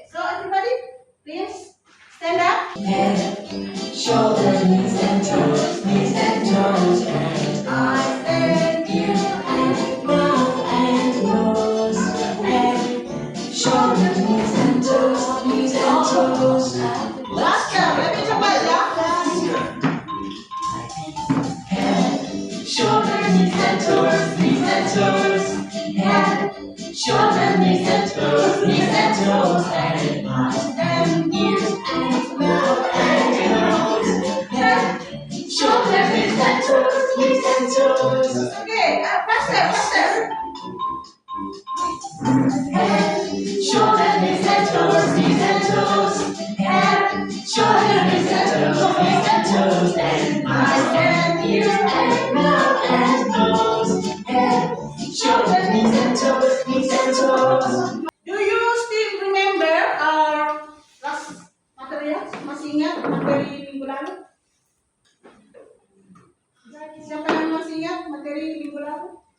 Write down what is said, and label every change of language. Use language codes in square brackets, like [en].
[en] So everybody, please stand up. Head, shoulders, knees and toes, and eyes and ears and mouth and nose. Head, shoulders, knees and toes. Last time, [id] lebih cepat ya. [en] Head, shoulders, knees and toes. Head, shoulders, knees and toes, and eyes and ears and mouth and nose. Head, shoulders, knees and toes. Okay, faster. Head, shoulders, knees and toes. Head, shoulders, knees and toes, and eyes and ears and mouth and nose. Head, shoulders, knees and toes. Do you still remember our last material? [id] Masih ingat materi minggu lalu? Siapa yang masih ingat materi minggu lalu?